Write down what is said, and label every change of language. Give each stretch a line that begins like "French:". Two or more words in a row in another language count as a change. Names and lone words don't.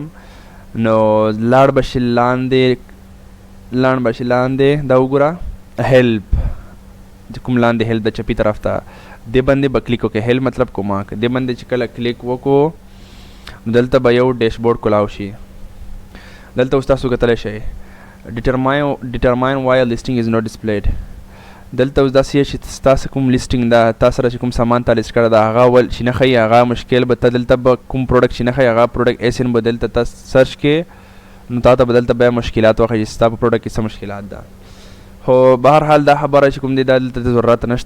Pashto: نو لاړ به شي لاندې دا وګوره، هیلپ چې کوم لاندې هیلپ د چپي طرف ته دې باندې به کلیک وکړئ. هیلپ مطلب کومک دې باندې چې کله کلیک وکړو نو دلته به یو ډیشبورډ کولاو شي. دلته اوس تاسو کتلی شئ
English: determine why a listing is not displayed.
Pashto: دلته اوس داسې چې ستاسو کوم لیسټینګ ده، تا سره چې کوم سامان تا لیست کړی ده هغه ول چې نه ښیي، هغه مشکل به ته دلته به کوم پروډکټ چې نه ښیي هغه پروډکټ ایسن به دلته ته سرچ کې، نو تا ته به دلته بیا مشکلات وښیي چې ستا په پروډکټ کې څه مشکلات ده. خو بهرحال دا خبره چې کوم دی دا دلته ضرورت نشته.